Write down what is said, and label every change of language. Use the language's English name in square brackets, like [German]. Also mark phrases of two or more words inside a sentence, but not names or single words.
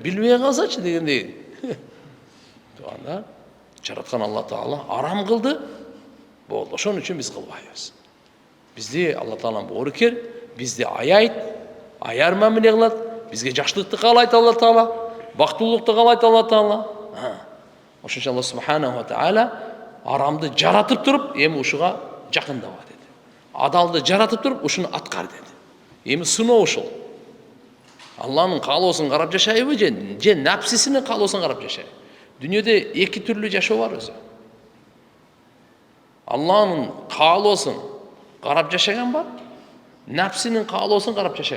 [Kyrgyz] Билбей калсачы дегендей. Туганда жараткан Алла Таала арам кылды. Болду. Ошон үчүн биз кылбайбыз. Бизди Алла Таалам боорукер, бизди аяйт, аяр мамиле кылат, бизге жакшылыкты каалайт Алла Таала, бактылуулукту каалайт Алла Таала. Ошончо Алла субханаху ва тааля арамды жаратып туруп, эми ушуга жакындаба деди. Адалды жаратып туруп, ушуну аткар деди. Эми сыноо ушул. Алланын каалоосун карап жашайбы же напсисинин каалоосун карап жашайбы? Дүйнөдө эки түрлүү жашоо бар өзү. Алланын каалоосун карап жашаган бар, напсинин каалоосун карап жашаган.